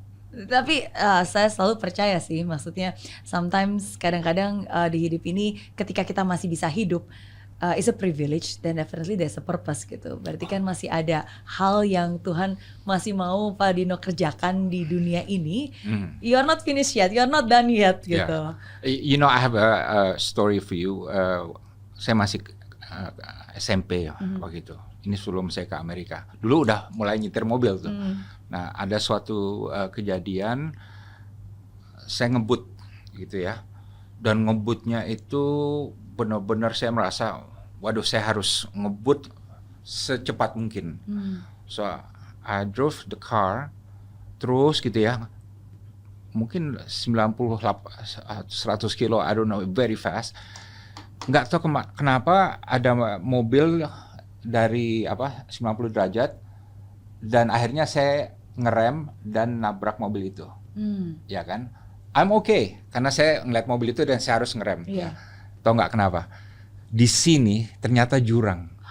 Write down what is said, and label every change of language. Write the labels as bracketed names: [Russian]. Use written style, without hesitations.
[Indonesian] Tapi saya selalu percaya sih, maksudnya [English] sometimes [Indonesian] kadang-kadang di hidup ini ketika kita masih bisa hidup, [English] it's a privilege, [Indonesian] dan [English] definitely there's a purpose [Indonesian] gitu. Berarti kan masih ada hal yang Tuhan masih mau Pak Dino kerjakan di dunia ini. [English] You are not finished yet, you are not done yet [Indonesian] gitu. [English] You know, I have a story for you. [Indonesian] Saya masih SMP waktu itu. Ini sebelum saya ke Amerika. Dulu udah mulai nyetir mobil tuh. Nah, ada suatu kejadian saya ngebut gitu ya. Dan ngebutnya itu benar-benar saya merasa, waduh, saya harus ngebut secepat mungkin. [English] So I drove the car [Indonesian] terus gitu ya, mungkin 98 100 kilo, [English] I don't know, very fast. [Indonesian] Nggak tahu kenapa ada mobil dari 90 derajat, dan akhirnya saya ngerem dan nabrak mobil itu. Ya kan? [English] I'm okay [Indonesian] karena saya ngeliat mobil itu dan saya harus ngerem. [English] Yeah. [Indonesian] Tahu nggak kenapa? Di sini ternyata jurang.